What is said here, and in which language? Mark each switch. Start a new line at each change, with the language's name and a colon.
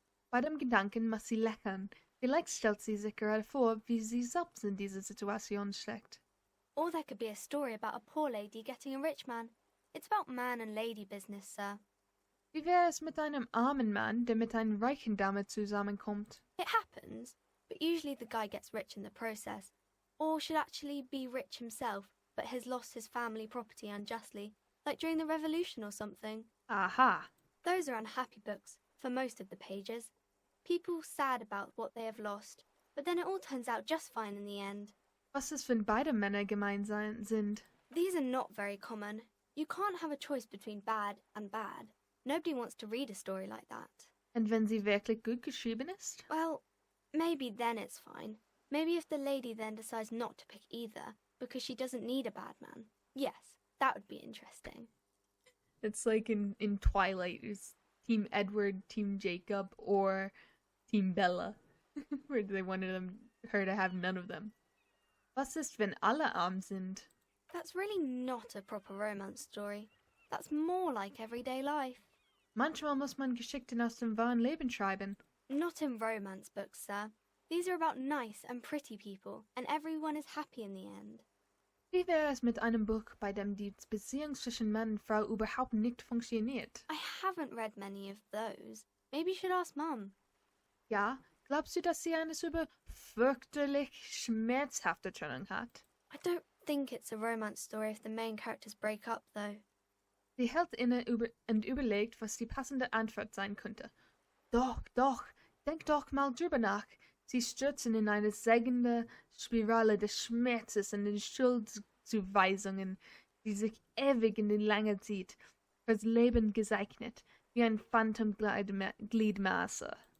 German: Bei dem Gedanken muss sie lächeln. Vielleicht stellt sie sich gerade vor, wie sie selbst in diese Situation steckt.
English: Or there could be a story about a poor lady getting a rich man. It's about man and lady business, sir.
German: Wie wäre es mit einem armen Mann, der mit einer reichen Dame zusammenkommt?
English: It happens, but usually the guy gets rich in the process. Or should actually be rich himself, but has lost his family property unjustly, like during the revolution or something. Aha! Those are unhappy books, for most of the pages. People sad about what they have lost, but then it all turns out just fine in the end.
German: Was ist, wenn beide Männer gemein sind?
English: These are not very common. You can't have a choice between bad and bad. Nobody wants to read a story like that.
German: Und wenn sie wirklich gut geschrieben ist?
English: Well, maybe then it's fine. Maybe if the lady then decides not to pick either, because she doesn't need a bad man. Yes, that would be interesting. It's like in Twilight, it's Team Edward, Team Jacob, or Team Bella, where they wanted her to have none of them.
German: Was ist, wenn alle arm sind?
English: That's really not a proper romance story. That's more like everyday life.
German: Manchmal muss man Geschichten aus dem wahren Leben schreiben.
English: Not in romance books, sir. These are about nice and pretty people, and everyone is happy in the end.
German: Wie wäre es mit einem Buch, bei dem die Beziehung zwischen Mann und Frau überhaupt nicht funktioniert?
English: I haven't read many of those. Maybe you should ask Mum.
German: Ja, glaubst du, dass sie eine super fürchterlich schmerzhafte Trennung hat?
English: I don't think it's a romance story if the main characters break up, though.
German: Sie hält inne und überlegt, was die passende Antwort sein könnte. Doch, denk doch mal drüber nach. Sie stürzen in eine sägende Spirale des Schmerzes und den Schuldzuweisungen, die sich ewig in die Länge zieht, fürs Leben gezeichnet, wie ein Phantomgliedmaße.